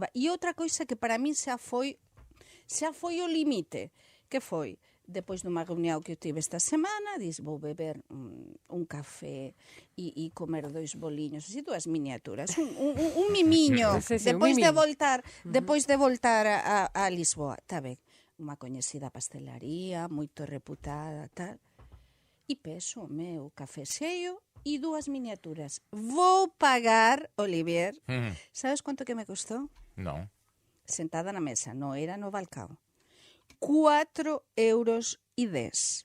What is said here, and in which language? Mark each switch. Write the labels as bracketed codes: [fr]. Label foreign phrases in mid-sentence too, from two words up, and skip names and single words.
[gl] E outra coisa que para min xa foi o limite, que foi, depois dunha reunión que eu tive esta semana, dis, vou beber un café e comer 2 boliños, así 2 miniaturas, un mimiño, depois de voltar a Lisboa, está ben, unha coñecida pastelaría, moito reputada, tal, e peso o meu café xeio e 2 miniaturas. Vou pagar, Olivier, sabes quanto que me custou? [pt] Não. Sentada na mesa, não era no balcão. 4,10 €.